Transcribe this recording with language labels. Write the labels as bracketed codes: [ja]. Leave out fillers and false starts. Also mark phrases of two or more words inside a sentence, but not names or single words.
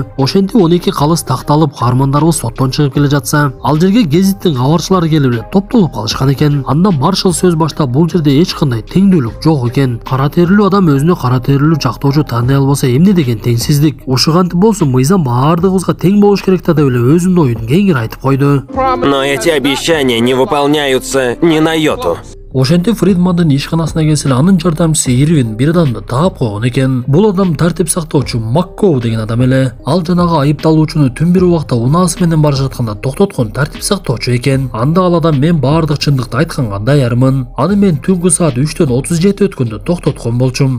[ky] Ошентип 12 калыс такталып каармандарыбыз соттон чыгып келе жатса, ал жерге гезиттин кабарчылары келип эле топтолуп калышкан экен. Анда маршал сөз баштап бул жерде эч кандай теңдүүлүк жок экен. Кара терилүү адам өзүнө кара терилүү жактоочу тааный албаса эмне деген теңсиздик. Ушу кантип болсун, мыйзам баардыгыбызга тең болуш керек да деп эле өзүнүн оюн кеңири айтып койду. [ru] Но эти обещания не выполняются ни на йоту. [ky] Ошентип Фридмандын ишканасына келсе эле анын жардамчысы Ирвин бир адамды таап койгон экен. Бул адам тартип сактоочу Маккоу деген адам эле. Ал жанагы айыпталуучуну түн бир убакта унаасы менен бара жатканда токтоткон тартип сактоочу экен. Анда ал адам мен баардык чындыкты айтканга даярмын. Аны мен түнкү саат 3:37 өткөндө токтоткон болчумун.